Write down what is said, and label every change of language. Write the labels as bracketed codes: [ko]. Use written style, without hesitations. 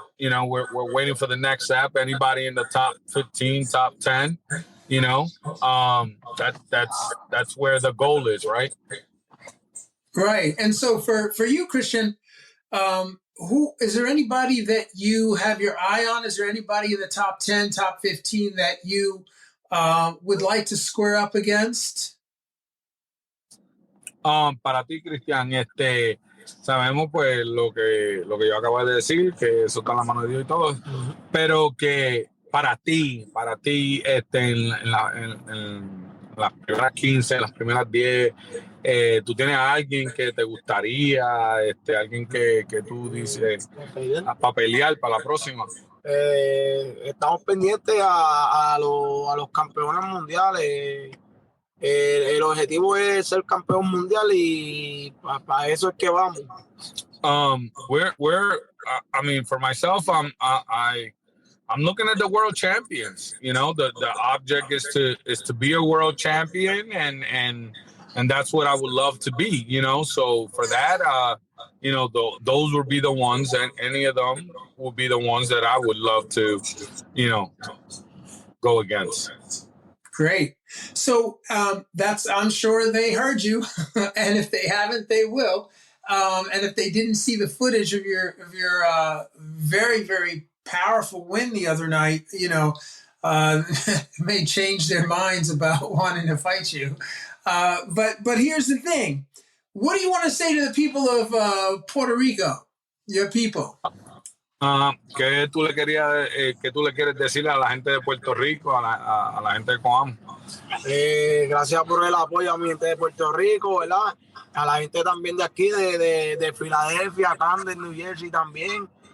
[en] We're waiting for the next step. Anybody in the top 15, top 10, that's where the goal is, right? Right. And so for you, Christian, who is there anybody that you have your eye on? Is there anybody in the top 10, top 15 that you would like to square up against? [es] Para ti, Cristian, sabemos pues lo que yo acabo de decir, que eso está en la mano de Dios y todo, pero que para ti, en las primeras 15, las primeras 10, tú tienes a alguien que te gustaría, alguien que tú dices para pelear para la próxima. Estamos pendientes a los campeones mundiales. El objetivo es ser campeón mundial y para eso es que vamos. [en] I mean, for myself, I'm looking at the world champions. You know, the object is to be a world champion, and that's what I would love to be. You know, so for that, you know, those would be the ones, and any of them will be the ones that I would love to, you know, go against. Great. So I'm sure they heard you, and if they haven't, they will. And if they didn't see the footage of your very, very powerful win the other night, you know, may change their minds about wanting to fight you. But here's the thing. What do you want to say to the people of Puerto Rico, your people? [es] ¿Qué tú le quieres decir a la gente de Puerto Rico, a la gente de Coamo? Gracias por el apoyo a mi gente de Puerto Rico, ¿verdad? A la gente también de aquí, de Filadelfia, Camden, New Jersey también.